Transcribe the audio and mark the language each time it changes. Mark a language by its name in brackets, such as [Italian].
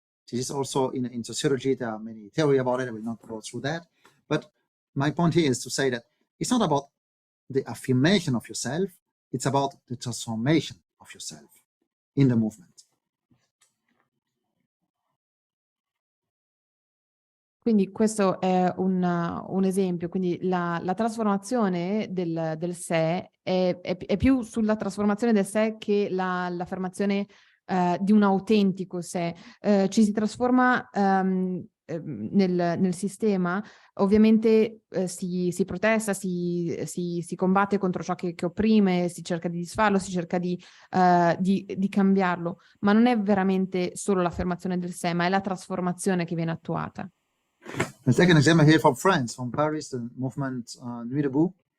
[English] This is also in sociology, there are many theories about it, I will not go through that. But my point here is to say that it's not about the affirmation of yourself, it's about the transformation of yourself in the movement. [Italian] Quindi questo è un esempio, quindi la trasformazione del sé è più sulla trasformazione del sé che l'affermazione di un autentico sé. Ci si trasforma nel sistema, ovviamente si protesta, si combatte contro ciò che opprime, si cerca di disfarlo, si cerca di cambiarlo, ma non è veramente solo l'affermazione del sé, ma è la trasformazione che viene attuata. [English] Let's take an example here from France, from Paris, the movement Nuit debout.